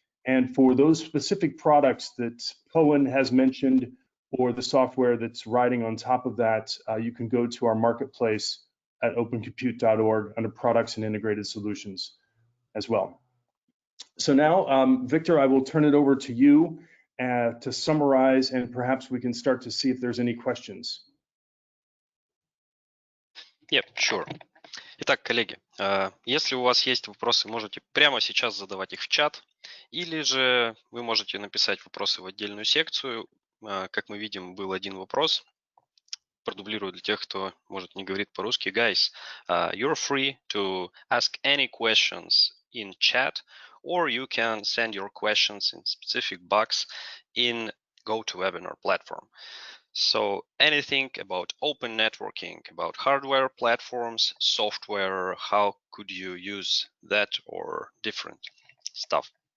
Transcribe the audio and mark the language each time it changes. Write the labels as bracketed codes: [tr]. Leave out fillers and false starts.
[en] And for those specific products that Powen has mentioned, or the software that's riding on top of that, you can go to our marketplace at opencompute.org under products and integrated solutions as well. So now, Victor, I will turn it over to you to summarize, and perhaps we can start to see if there's any questions. Yep, sure. [ru] Итак, коллеги, если у вас есть вопросы, можете прямо сейчас задавать их в чат, или же вы можете написать вопросы в отдельную секцию. Как мы видим, был один вопрос. Продублирую для тех, кто, может, не говорит по-русски. [en] Guys, you're free to ask any questions in chat, or you can send your questions in specific box in GoToWebinar platform. So anything about open networking, about hardware platforms, software, how could you use that or different stuff?